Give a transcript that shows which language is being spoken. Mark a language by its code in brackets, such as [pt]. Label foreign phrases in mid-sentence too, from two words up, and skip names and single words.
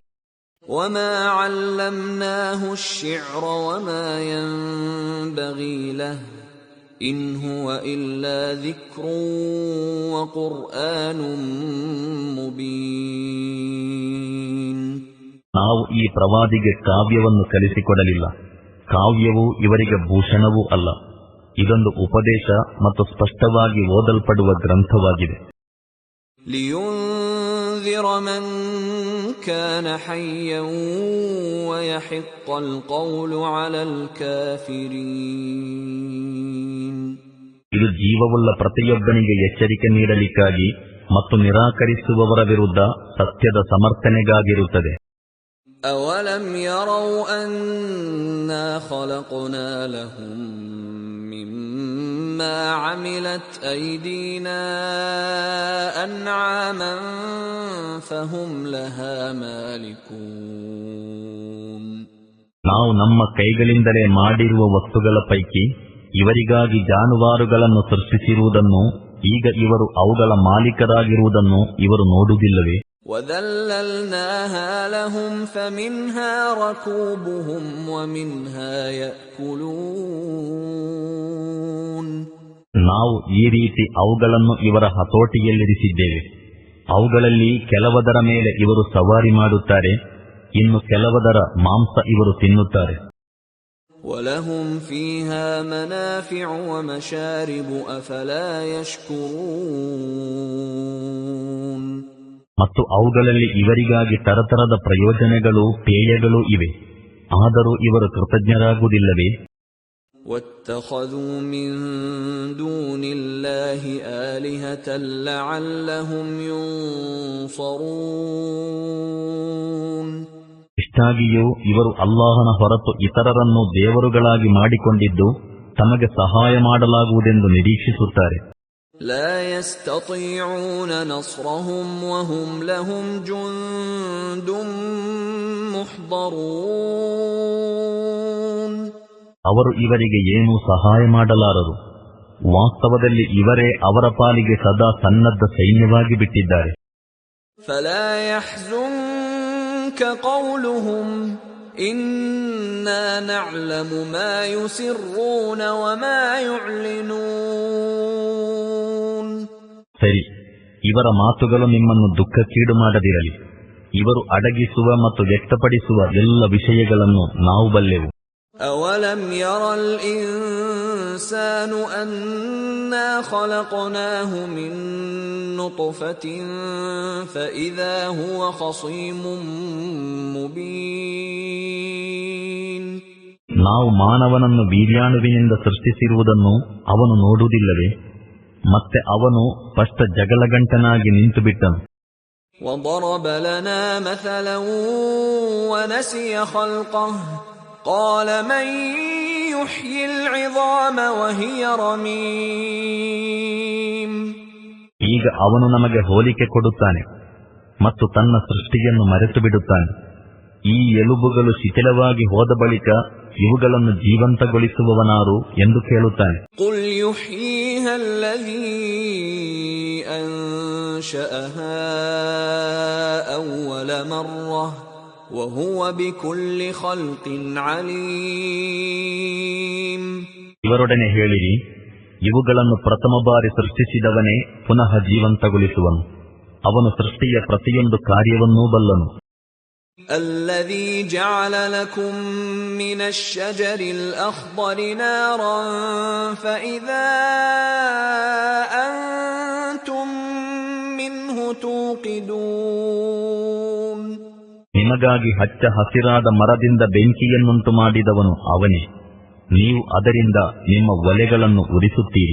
[ar] وما علمناه الشعر وما ينبغي له إن هو إلا ذكر وقرآن مبين. [kn] ನಾವು ಈ ಪ್ರವಾದಿಗೆ ಕಾವ್ಯವನ್ನು ಕಲಿಸಿಕೊಡಲಿಲ್ಲ, ಕಾವ್ಯವು ಇವರಿಗೆ ಭೂಷಣವೂ ಅಲ್ಲ, ಇದೊಂದು ಉಪದೇಶ ಮತ್ತು ಸ್ಪಷ್ಟವಾಗಿ ಓದಲ್ಪಡುವ ಗ್ರಂಥವಾಗಿದೆ. [ar] ಲಿಯುನ್ಜಿರ لِيُنذِرَ مَن كَانَ حَيًّا وَيَحِقَّ الْقَوْلُ عَلَى الْكَافِرِينَ. [kn] ಇದು ಜೀವವುಳ್ಳ ಪ್ರತಿಯೊಬ್ಬನಿಗೆ ಎಚ್ಚರಿಕೆ ನೀಡಲಿಕ್ಕಾಗಿ ಮತ್ತು ನಿರಾಕರಿಸುವವರ ವಿರುದ್ಧ ಸತ್ಯದ ಸಮರ್ಥನೆಗಾಗಿರುತ್ತದೆ. [ar] أَوَلَمْ يَرَوْا أَنَّا خَلَقْنَا لَهُم مِّمَّا عَمِلَتْ أَيْدِينَا أَنْعَامًا فَهُمْ لَهَا مَالِكُونَ. [kn] ನಾವು ನಮ್ಮ ಕೈಗಳಿಂದಲೇ ಮಾಡಿರುವ ವಸ್ತುಗಳ ಪೈಕಿ ಇವರಿಗಾಗಿ ಜಾನುವಾರುಗಳನ್ನು ಸೃಷ್ಟಿಸಿರುವುದನ್ನು, ಈಗ ಇವರು ಅವುಗಳ ಮಾಲೀಕರಾಗಿರುವುದನ್ನು ಇವರು ನೋಡುವುದಿಲ್ಲವೇ? [ar] وَذَلَّلْنَاهَا لَهُمْ فَمِنْهَا رَكُوبُهُمْ وَمِنْهَا يَأْكُلُونَ. [kn] ನಾವು ಈ ರೀತಿ ಅವುಗಳನ್ನು ಇವರ ಹತೋಟಿಯಲ್ಲಿರಿಸಿದ್ದೇವೆ. ಅವುಗಳಲ್ಲಿ ಕೆಲವದರ ಮೇಲೆ ಇವರು ಸವಾರಿ ಮಾಡುತ್ತಾರೆ, ಇನ್ನು ಕೆಲವದರ ಮಾಂಸ ಇವರು ತಿನ್ನುತ್ತಾರೆ. [ar] وَلَهُمْ فِيهَا مَنَافِعُ وَمَشَارِبُ أَفَلَا يَشْكُرُونَ. [kn] ಮತ್ತು ಅವುಗಳಲ್ಲಿ ಇವರಿಗಾಗಿ ತರತರದ ಪ್ರಯೋಜನಗಳು, ಪೇಯಗಳು ಇವೆ, ಆದರೂ ಇವರು ಕೃತಜ್ಞರಾಗುವುದಿಲ್ಲವೇ? [ar] وَاتَّخَذُوا مِن دُونِ اللَّهِ آلِهَةً لَّعَلَّهُمْ يُنصَرُونَ. [kn] ಇಷ್ಟಾಗಿಯೂ ಇವರು ಅಲ್ಲಾಹನ ಹೊರತು ಇತರರನ್ನು ದೇವರುಗಳಾಗಿ ಮಾಡಿಕೊಂಡಿದ್ದು ತಮಗೆ ಸಹಾಯ ಮಾಡಲಾಗುವುದೆಂದು ನಿರೀಕ್ಷಿಸುತ್ತಾರೆ. [ar] لا يستطيعون نصرهم وهم لهم جند محضرون. [kn] ಅವರು ಇವರಿಗೆ ಏನೂ ಸಹಾಯ ಮಾಡಲಾರರು. ವಾಸ್ತವದಲ್ಲಿ ಇವರೇ ಅವರ ಪಾಲಿಗೆ ಸದಾ ಸನ್ನದ್ಧ ಸೈನ್ಯವಾಗಿ ಬಿಟ್ಟಿದ್ದಾರೆ. [ar] فلا يحزنك قولهم إنا نعلم ما يسرون وما يعلنون. [kn] ಸರಿ, ಇವರ ಮಾತುಗಳು ನಿಮ್ಮನ್ನು ದುಃಖಕ್ಕೀಡು ಮಾಡದಿರಲಿ. ಇವರು ಅಡಗಿಸುವ ಮತ್ತು ವ್ಯಕ್ತಪಡಿಸುವ ಎಲ್ಲ ವಿಷಯಗಳನ್ನು ನಾವು ಬಲ್ಲೆವು. [ar] أَوَلَمْ يَرَ الْإِنسَانُ أَنَّا خَلَقْنَاهُ مِن نُّطْفَةٍ فَإِذَا هُوَ خَصِيمٌ مُبِينٌ. [kn] ನಾವು ಮಾನವನನ್ನು ವೀರ್ಯಾಣುವಿನಿಂದ ಸೃಷ್ಟಿಸಿರುವುದನ್ನು ಅವನು ನೋಡುವುದಿಲ್ಲವೇ? ಮತ್ತೆ ಅವನು ಸ್ಪಷ್ಟ ಜಗಳಗಂಟನಾಗಿ ನಿಂತುಬಿಟ್ಟನು. [ar] وَضَرَبَ لَنَا مَثَلًا وَنَسِيَ خَلْقَهُ قَالَ مَن يُحْيِي الْعِظَامَ وَهِيَ رَمِيمٌ. [kn] ಈಗ ಅವನು ನಮಗೆ ಹೋಲಿಕೆ ಕೊಡುತ್ತಾನೆ ಮತ್ತು ತನ್ನ ಸೃಷ್ಟಿಯನ್ನು ಮರೆತು ಬಿಡುತ್ತಾನೆ. ಈ ಎಲುಬುಗಳು ಶಿಥಿಲವಾಗಿ ಹೋದ ಬಳಿಕ ಇವುಗಳನ್ನು ಜೀವಂತಗೊಳಿಸುವವನಾರು ಎಂದು ಕೇಳುತ್ತಾನೆ. [ar] قُلْ يُحْيِيهَا الَّذِي أَنشَأَهَا أَوَّلَ مَرَّةٍ وَهُوَ بِكُلِّ خَلْقٍ عَلِيمٌ. [kn] ಇವರೊಡನೆ ಹೇಳಿರಿ, ಇವುಗಳನ್ನು ಪ್ರಥಮ ಬಾರಿ ಸೃಷ್ಟಿಸಿದವನೇ ಪುನಃ ಜೀವಂತಗೊಳಿಸುವನು. ಅವನು ಸೃಷ್ಟಿಯ ಪ್ರತಿಯೊಂದು ಕಾರ್ಯವನ್ನೂ ಬಲ್ಲನು. [ar] الذي جعل لكم من الشجر الأخضر نارا فإذا أنتم منه توقدون. [kn] ನಿಮಗಾಗಿ ಹಚ್ಚ ಹಸಿರಾದ ಮರದಿಂದ ಬೆಂಕಿಯನ್ನುಂಟು ಮಾಡಿದವನು ಅವನೇ, ನೀವು ಅದರಿಂದ ನಿಮ್ಮ ಒಲೆಗಳನ್ನು ಉರಿಸುತ್ತೀರಿ.